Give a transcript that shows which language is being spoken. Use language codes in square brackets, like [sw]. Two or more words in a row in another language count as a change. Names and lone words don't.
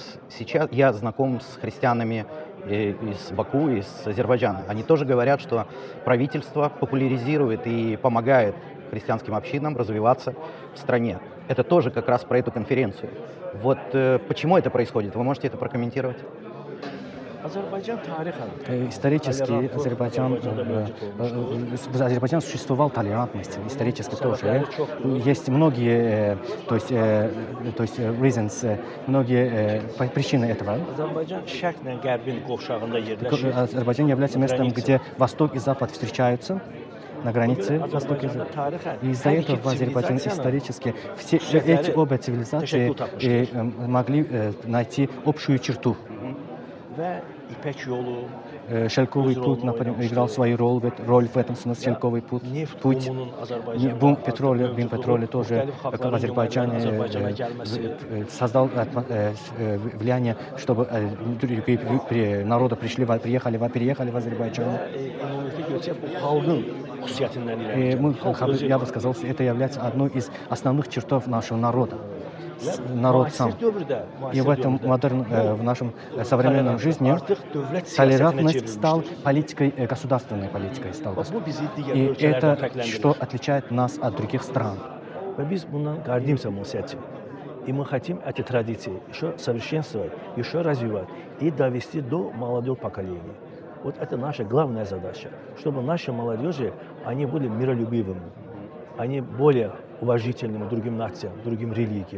[ru] Сейчас я знаком с христианами из Баку, из Азербайджана. Они тоже говорят, что правительство популяризирует и помогает христианским общинам развиваться в стране. Это тоже как раз про эту конференцию. Вот почему это происходит? Вы можете это прокомментировать? [az] Azərbaycan tarixən [ru] Исторически в Азербайджане существовал толерантность, исторически тоже. Есть многие, то есть reasons, многие причины этого. [az] Azərbaycan şərqlə qərbin qovşağında yerləşir. [ru] Азербайджан является местом, где Восток и Запад встречаются на границе Востока и Запада. И из-за этого в Азербайджане исторически все эти обе цивилизации могли найти общую черту. [az] Və İpek yolu, [ru] Шелковый [az] Özür [ru] путь, [az] rolunu [ru] например, [az] oynamıştı. [ru] играл свою роль в этом смысле. Шелковый путь. [az] Neft [ru] Путь. [az] bumunun Azərbaycanda [ru] Бум [az] artıq [ru] петроля, [az] mövcudluğu, [ru] тоже [az] müxtəlif [ru] в [az] xalqların [ru] Азербайджане [az] nümayəndələrinin Azərbaycana gəlməsi, [ru] создал влияние, чтобы другие народы переехали в Азербайджан. [az] ümumiyyətlə görsək bu xalqın xüsusiyyətindən irəli gəlir. [ru] Я бы сказал, что это является одной из основных чертов нашего народа. Народ сам. И в этом в нашем современном жизни толерантность стал политикой, государственной политикой. И это что отличает нас от других стран. [az] Və biz bundan [ru] гордимся, мы с этим. И мы хотим эти традиции еще совершенствовать, еще развивать и довести до молодого поколения. Вот это наша главная задача, чтобы наши молодежи, они были миролюбивыми, они более уважительными к другим нациям, другим религиям.